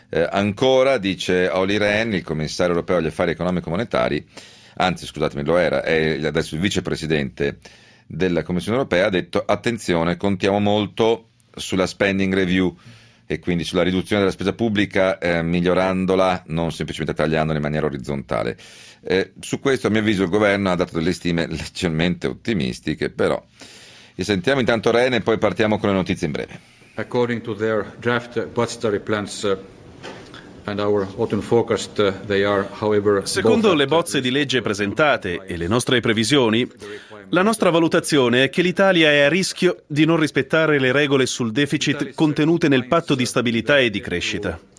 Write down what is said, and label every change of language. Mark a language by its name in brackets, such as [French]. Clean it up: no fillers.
[Italian] Ancora, dice Olli Rehn, il commissario europeo agli affari economico-monetari, anzi scusatemi, lo era, è adesso il vicepresidente della Commissione Europea, ha detto attenzione, contiamo molto sulla spending review e quindi sulla riduzione della spesa pubblica, migliorandola, non semplicemente tagliandola in maniera orizzontale. Su questo a mio avviso il governo ha dato delle stime leggermente ottimistiche, però e sentiamo intanto Rehn e poi partiamo con le notizie in breve. [English] According to their draft budgetary plans, and our autumn forecast, they are, however, [Italian] secondo le bozze di legge presentate e le nostre previsioni, la nostra valutazione è che l'Italia è a rischio di non rispettare le regole sul deficit contenute nel patto di stabilità e di crescita.